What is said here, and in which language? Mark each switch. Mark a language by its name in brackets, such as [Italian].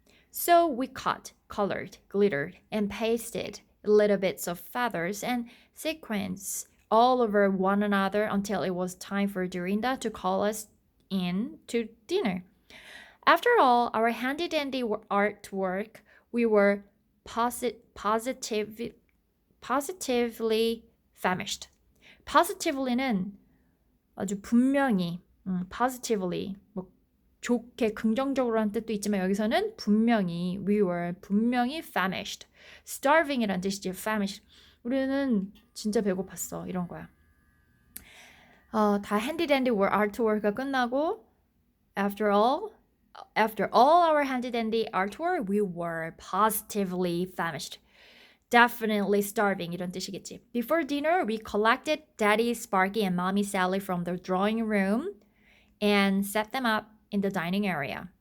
[English] So we cut, colored, glittered, and pasted little bits of feathers and sequins all over one another until it was time for Dorinda to call us in to dinner. After all our handy dandy artwork, we were positively famished. [Korean] Positively는 아주 분명히, positively, 뭐 좋게 긍정적으로 한 뜻도 있지만 여기서는 분명히 we were 분명히 famished. starving이란 뜻이지 famished. 우리는 진짜 배고팠어 이런 거야. 다 handy dandy artwork가 끝나고 [English] after all our handy dandy artwork, we were positively famished. Definitely starving [Korean] 이런 뜻이겠지. [English] Before dinner, we collected Daddy Sparky and Mommy Sally from the drawing room and set them up in the dining area.